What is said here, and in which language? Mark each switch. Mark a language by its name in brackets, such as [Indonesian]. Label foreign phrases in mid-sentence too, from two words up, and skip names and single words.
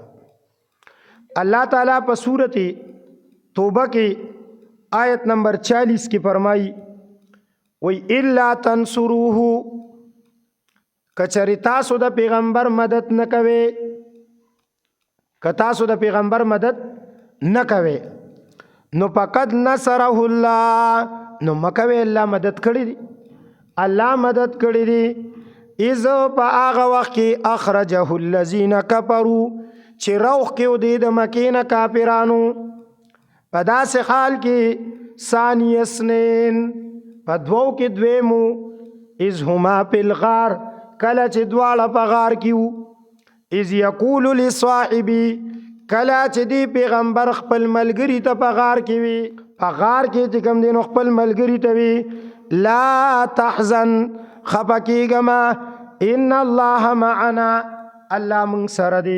[Pashto] الله تعالی په سورت توبه کې آیت نمبر 40 کې فرمایي وی [Arabic] الا تنصروه، [Pashto] کچری تاسو د پیغمبر مدد نه کوي، که تاسو د پیغمبر مدد نه کوي نو [Arabic] فقد نصره الله، [Pashto] نو مکوي الله مدد کړی دی، الله مدد کړی دی. اذ په هغه وخت کې [Arabic] اخرجه الذين كفروا، [Pashto] چې روح کې دی د مکې نه کافرانو، په داسې حال کې [Arabic] ثانی اثنین [Pashto] په دوو کې دویمو، [Arabic] اذ هما فی الغار [Pashto] کله چې دواړه په غار کې وو، [Arabic] اذ یقول لصاحبی [Pashto] کله چې دی پیغمبر خپل ملګری ته په غار کې وي، په غار کې چې کوم دی نو خپل ملګری ته وي [Arabic] لا تحزن [Pashto] خفه کېږه مه، [Arabic] ان الله معنا [Pashto] الله موږ سره دی.